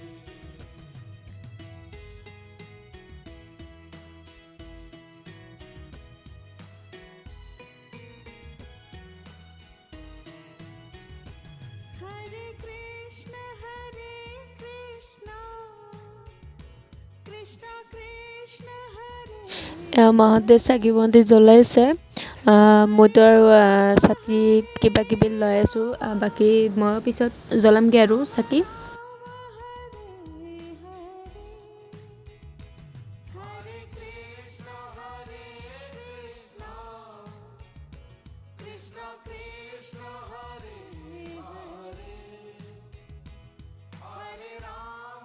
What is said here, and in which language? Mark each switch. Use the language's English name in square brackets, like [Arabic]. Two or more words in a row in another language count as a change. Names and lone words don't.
[Sanskrit] हरे कृष्ण कृष्ण कृष्ण हरे। [Assamese] মাহঁতে চাকি বন্তি জ্বলাইছে। মইতো আৰু চাকি কিবা কিবি লৈ আছোঁ, বাকী মই পিছত জ্বলামগৈ আৰু চাকি। [Sanskrit] हरे कृष्ण कृष्ण कृष्ण हरे हरे, हरे राम